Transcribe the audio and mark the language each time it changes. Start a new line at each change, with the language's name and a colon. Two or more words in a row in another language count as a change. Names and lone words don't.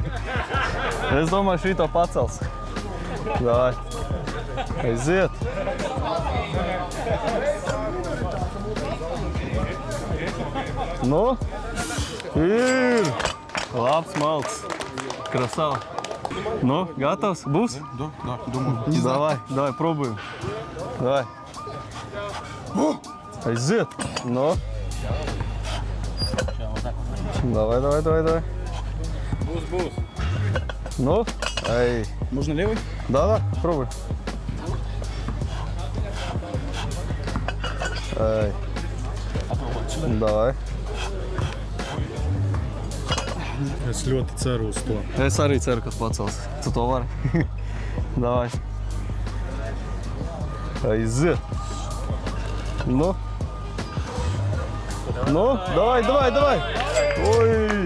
Latvian: Es domāju, šī to pacels. Davai. Aiziet. Nu? Ir! Labs malts. Krasava. Nu, gatavs? Būs?
Russian: Да, думаю. Давай, пробуем. Давай.
Latvian: Aiziet. Nu.
Russian: Давай.
Latvian: Būs.
Russian: Ну, ай. Можно левый? Да, пробуй. Ай. Давай.
Latvian: Es ļoti ceru uz to. Es arī ceru, ka pacels. Tu to vari. Давай. Aiziet. Nu.
Russian: Давай. Oi.